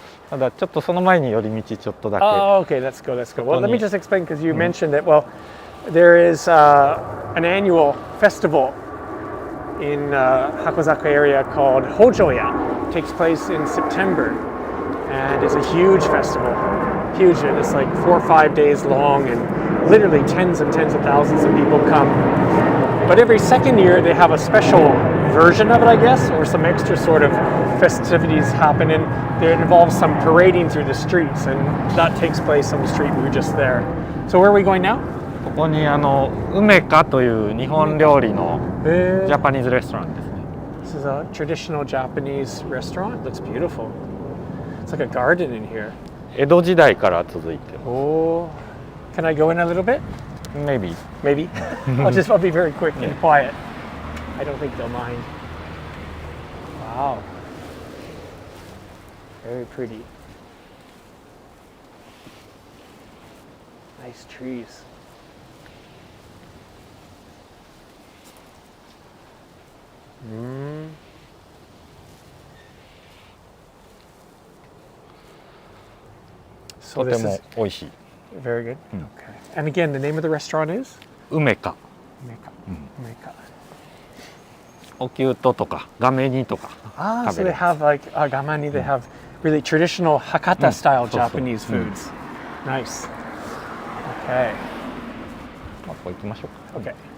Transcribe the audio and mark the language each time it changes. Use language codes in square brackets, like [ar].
[ja] ただちょっとその前に寄り道ちょっとだけ。 [en] Oh, okay. Let's go. Let's go. Well, let me just explain because you mentioned that. Well, there is an annual festival in Hakozaki area called Hojoya. It takes place in September, and it's a huge festival. Huge. It's like 4 or 5 days long, and literally tens of thousands of people come. But every second year they have a special version of it, I guess, or some extra sort of festivities happen, and it involves some parading through the streets, and that takes place on the street we were just there. So where are we going now? [ja] ここに梅かという日本料理のジャパニーズレストランですね。 [en] This is a traditional Japanese restaurant. Looks beautiful. It's like a garden in here. [ja] 江戸時代から続いてる。 [en] Oh, can I go in a little bit? Maybe. Maybe. I'll be very quick and quiet. I don't think they'll mind. Wow. Very pretty. Nice trees. Mm. [ja] とても美味しい。 [en] Very good. Okay. And again, the name of the restaurant is? [ja] 梅か。 [en] Umeka. [ja] おきゅうととかガメ煮とか [en] So they have like gamani. They have really traditional Hakata style Japanese foods. Nice. Okay. [ja] ここ行きましょうか。 [en] Okay.